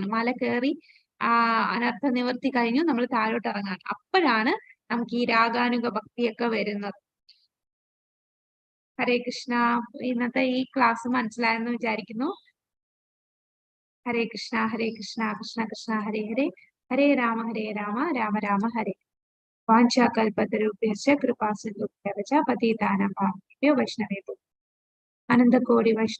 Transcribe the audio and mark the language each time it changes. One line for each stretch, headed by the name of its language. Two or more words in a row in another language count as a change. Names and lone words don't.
Malayalam: മല കയറി അനർത്ഥ നിവൃത്തി കഴിഞ്ഞു നമ്മൾ താഴോട്ട് ഇറങ്ങാണ്. അപ്പോഴാണ് നമുക്ക് ഈ രാഗാനുഗ ഭക്തിയൊക്കെ വരുന്നത്. ഹരേ കൃഷ്ണ. ഇന്നത്തെ ഈ ക്ലാസ് മനസ്സിലായെന്ന് വിചാരിക്കുന്നു. ഹരേ കൃഷ്ണ കൃഷ്ണ കൃഷ്ണ ഹരേ ഹരേ, ഹരേ രാമ രാമ രാമ ഹരേ.
Sanskrit: വാഞ്ചാകൽപതരുഭ്യശ്ച കൃപാസിന്ധുഭ്യശ്ച പതിതാനാം പാവനേഭ്യോ വൈഷ്ണവേഭ്യോ അനന്തകോടി വൈഷ്ണവ